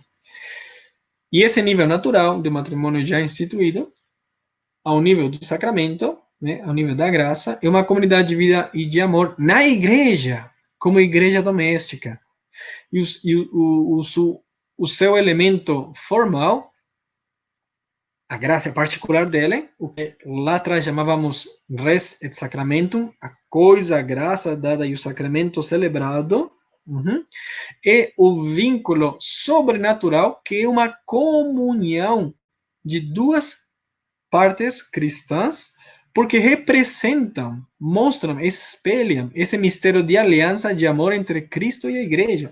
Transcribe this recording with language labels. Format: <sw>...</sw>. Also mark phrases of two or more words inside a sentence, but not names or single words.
<pt>E esse nível natural de matrimônio já instituído, ao nível do sacramento, ao nível da graça, é uma comunidade de vida e de amor na igreja, como igreja doméstica. E o seu elemento formal, a graça particular dele, o que lá atrás chamávamos</pt> <la>res et sacramentum,</la> <pt>a coisa, a graça dada e o sacramento celebrado, é o vínculo sobrenatural, que é uma comunhão de duas partes cristãs, porque representam, mostram, espelham esse mistério de aliança de amor entre Cristo e a igreja.</pt>